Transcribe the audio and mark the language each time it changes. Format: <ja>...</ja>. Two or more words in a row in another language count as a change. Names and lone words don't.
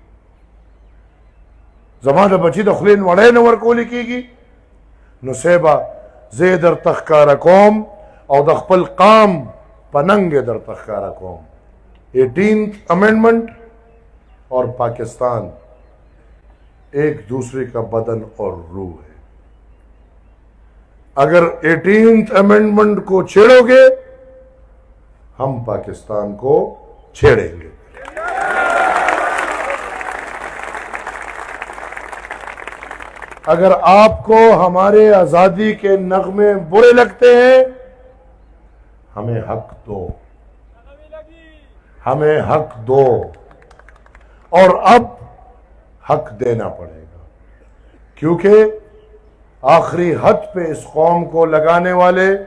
<ps>زما د بچي د خولې وړی نه ورکولی کېږي نو صاحبه زه یې درته ښکاره کوم او د خپل قام په ننګ یې درته ښکاره کوم</ps> <ur>18th امینڈمنٹ اور پاکستان ایک دوسرے کا بدن اور روح ہے. اگر 18th امینڈمنٹ کو چھیڑو گے، ہم پاکستان کو چھیڑیں گے. اگر آپ کو ہمارے آزادی کے نغمے برے لگتے ہیں، ہمیں حق دو، ہمیں حق دو، اور اب حق دینا پڑے گا، کیونکہ آخری حد پہ اس قوم کو لگانے والے</ur>